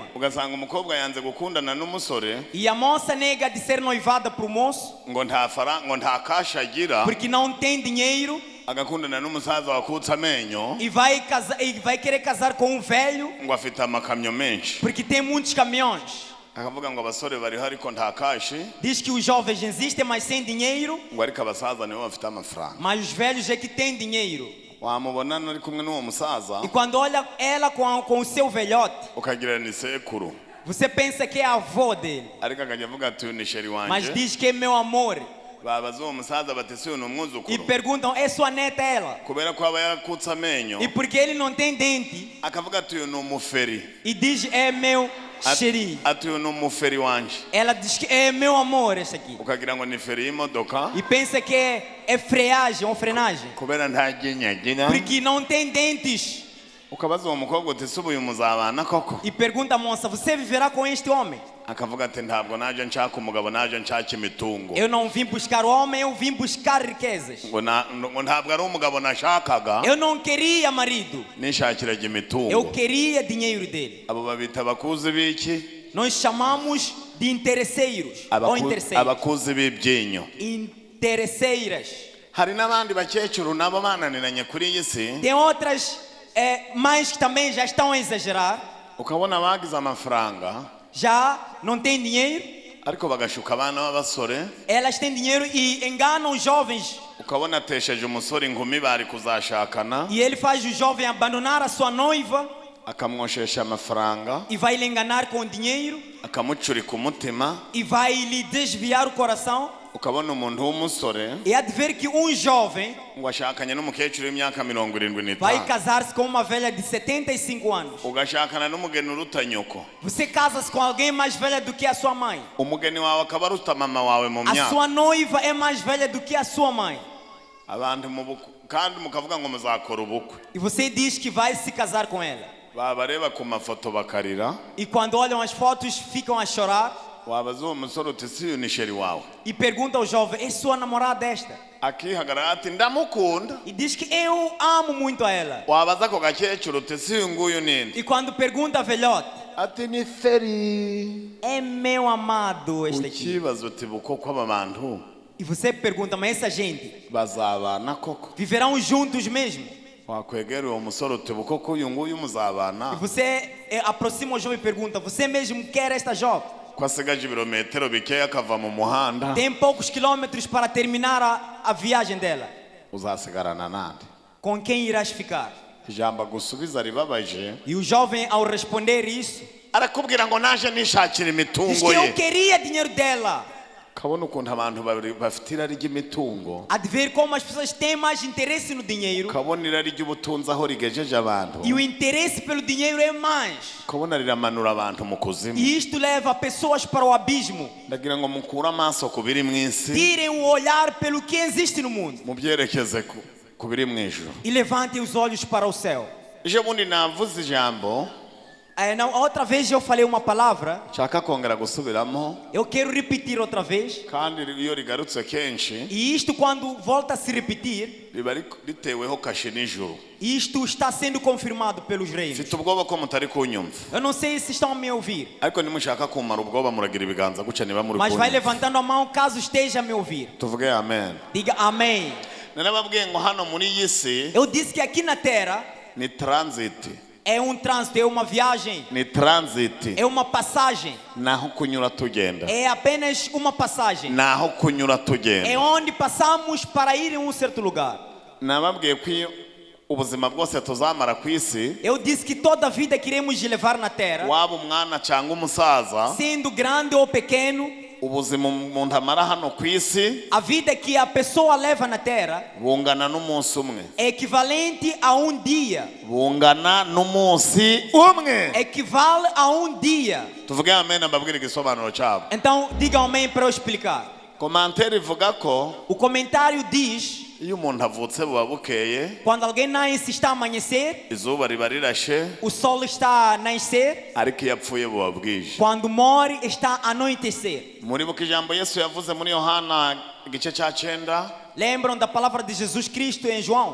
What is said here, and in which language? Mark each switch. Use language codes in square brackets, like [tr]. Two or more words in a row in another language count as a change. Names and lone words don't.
[rw] ugasanga umukobwa yanze gukundana n'umusore [pt] E a moça nega de ser noivada pro moço [rw] ngo nta kasha agira [pt] porque não tem dinheiro [rw] agakundana n'umusaza wakutse amenyo [pt] e vai querer casar com um velho [rw] ngo afite amakamyo menshi [pt] porque tem muitos caminhões. [rw] akavuga ngo abasore bariho ariko nta kashi [pt] Diz que os jovens existem, mas sem dinheiro, [rw] ngo ariko abasaza nibo bafite amafaranga [pt] mas os velhos é que têm dinheiro. [rw] wamubona ari kumwe n'uwo musaza [pt] E quando olha ela com o seu velhote, [rw] ukagira ni sekuru [pt] você pensa que é a avó dele, [rw] ariko akajya avuga ati uyu ni sheri [pt] mas [rw] wanje [pt] diz que é meu amor. [rw] babaza uwo musaza bati si uyu ni [pt] E [rw] umwuzukuru [pt] perguntam, é sua neta ela? [rw] kubera ko aba yarakutse amenyo [pt] E porque ele não tem dente, [rw] akavuga ati uyu ni umuferi [pt] e diz, é meu xeri. [rw] ati uyu ni umuferi wanje [pt] Ela diz que é meu amor esse aqui. [rw] ukagira ngo ni feri y'imodoka [pt] E pensa que é freagem ou frenagem. [rw] kubera nta ryinyo agira [pt] Porque não tem dentes. [rw] ukabaza uwo mukobwa uti si uyu muzabana koko [pt] E pergunta a moça, você viverá com este homem? [rw] akavuga ati ntabwo naje nshaka umugabo naje nshaka imitungo [pt] Eu não vim buscar homem, eu vim buscar riquezas. [rw] ngo ntabwo ari umugabo nashakaga [pt] Eu não queria marido, [rw] nishakiraga imitungo [pt] eu queria dinheiro dele. [rw] abo babita abakuzi b'iki [pt] Nós chamamos de interesseiros ou interesseiros. [rw] abakuzi b'ibyinyo [pt] Interesseiras. [rw] hari n'abandi bakecuru nabo bananiranye kuri iyi si [pt] Tem outras mães que também já estão a exagerar, [rw] ukabona bagize amafaranga [pt] já não têm dinheiro. [rw] ariko bagashuka abana b'abasore [pt] Elas têm dinheiro e enganam os jovens. [rw] ukabona atesheje umusore inkumi bari kuzashakana [pt] E ele faz o jovem abandonar a sua noiva [rw] akamwoshesha amafaranga [pt] e vai lhe enganar com dinheiro [rw] akamucurika umutima [pt] e vai lhe desviar o coração. [rw] ukabona umuntu w'umusore [pt] E há de ver que um jovem [rw] ngo ashakanye n'umukecuru w'imyaka 75 [pt] vai casar-se com uma velha de 75 anos. [rw] ugashakana n'umugeni uruta nyoko [pt] Você casa-se com alguém mais velha do que a sua mãe. [rw] umugeni wawe akaba aruta mama wawe mu [pt] A [rw] myaka [pt] sua noiva é mais velha do que a sua mãe. [rw] abantu kandi mukavuga ngo muzakora ubukwe [pt] E você diz que vai se casar com ela. [rw] babareba ku mafoto bakarira [pt] E quando olham as fotos ficam a chorar [rw] wabaza uwo musore uti si uyu ni sheri wawe [pt] e perguntam ao jovem, é sua namorada esta? [rw] akihagarara ati ndamukunda [pt] E diz que eu amo muito a ela. [rw] wabaza ako gakecuru uti si uyu nguyu ninde [pt] E quando pergunta a velhote, [rw] ati ni feri [pt] é meu amado este aqui. [rw] ukibaza uti bukoko aba bantu [pt] E você pergunta, mas essa gente [rw] bazabana koko [pt] viverão juntos mesmo? [rw] wakwegera uwo musore uti bukoko uyu nguyu [pt] E [rw] muzabana [pt] você aproxima o jovem e pergunta, você mesmo quer esta jovem? [rw] ko asigaje ibirometero bikeya akava mu muhanda [pt] Tem poucos quilômetros para terminar a viagem dela. [rw] uzasigarana nande [pt] Com quem irás ficar? [rw] ijambo agusubiza ribabaje [pt] E o jovem, ao responder isso, [rw] arakubwira ngo naje nishakira [pt] diz [rw] imitungo [pt] que eu [rw] ye [pt] queria dinheiro dela. [rw] kabona ukuntu abantu bafite irari ry'imitungo [pt] Há de ver como as pessoas têm mais interesse no dinheiro. [rw] kabona irari ry'ubutunzi aho rigejeje abantu [pt] E o interesse pelo dinheiro é mais. [rw] kabona riramanura abantu mu kuzimu [pt] E isto leva pessoas para o abismo. [rw] ndagira ngo mukure amaso ku biri mu isi [pt] Tirem o olhar pelo que existe no mundo. [rw] mubyerekeze ku biri mu ijuru [pt] E levantem os olhos para o céu. [rw] ejo bundi navuze ijambo [pt] Outra vez eu falei uma palavra. [rw] nshaka kongera gusubiramo [pt] Eu quero repetir outra vez. [rw] kandi iyo rigarutse kenshi [pt] E isto quando volta a se repetir, [rw] riba riteweho kashe n'ijuru [pt] isto está sendo confirmado pelos reinos. [rw] mfite ubwoba ko mutari kunyumva [pt] Eu não sei se estão a me ouvir. [rw] ariko nimushaka kumara ubwoba muragira ibiganza gutya niba muri [pt] Mas vai [rw] kunyumva [pt] levantando a mão caso esteja a me ouvir. [rw] tuvuge amen [pt] Diga amém. [rw] narababwiye ngo hano muri iyi si [pt] Eu disse que aqui na terra [rw] ni transit [pt] é um trânsito, é uma viagem, [rw] ni transit [pt] é uma passagem. [rw] naho kunyura tugenda [pt] É apenas uma passagem. [rw] naho kunyura [pt] É [rw] tugenda [pt] onde passamos para ir em um certo lugar. [rw] nababwiye ko ubuzima bwose tuzamara ku isi [pt] Eu disse que toda a vida que iremos levar na terra, [rw] waba umwana cyangwa umusaza [pt] sendo grande ou pequeno, [rw] ubuzima umuntu amara hano ku isi [pt] a vida que a pessoa leva na terra [rw] bungana n'umunsi umwe [pt] é equivalente a um dia. [rw] bungana n'umunsi umwe [pt] Equivale a um dia. [rw] tuvuge amen mbabwire igisobanuro cyabo [pt] Então, diga amém para eu explicar. [rw] komantere ivuga ko [pt] O comentário diz [rw] iyo umuntu avutse buba bukeye, [pt] Quando alguém nasce está a amanhecer, [rw] izuba riba rirashe, [pt] o sol está a nascer. [rw] ariko iyo apfuye buba bwije. [pt] Quando morre está a anoitecer. [rw] Muribuka ijambo Yesu yavuze muri Yohana igice cya 9 [pt] Lembram da palavra de Jesus Cristo em João?